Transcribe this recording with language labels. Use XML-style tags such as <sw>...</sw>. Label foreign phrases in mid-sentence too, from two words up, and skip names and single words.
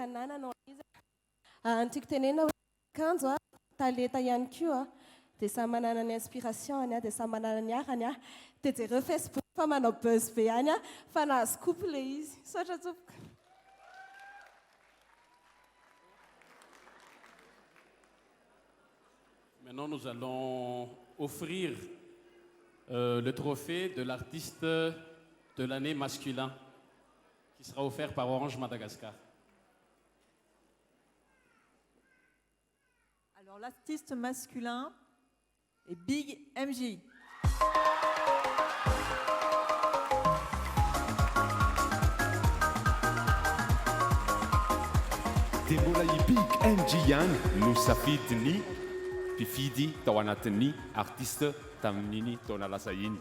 <mg>ny nananao izy ny tiako tenena hoe akanjo talenta ihany koa dia samy manana ny inspiration dia samy manana ny arany dia jereo Facebook fa manao buzz be any a fa nahazo le izy sotra tsopika.</mg> <fr>Maintenant, nous allons offrir le trophée de l'artiste de l'année masculin qui sera offert par Orange Madagascar. Alors, l'artiste masculin est Big MJ.</fr> <mg>Dia mbola i Big MJ ihany no safidiny mpifidy tao anatin'ny artiste tamin'iny taona lasa iny.</mg>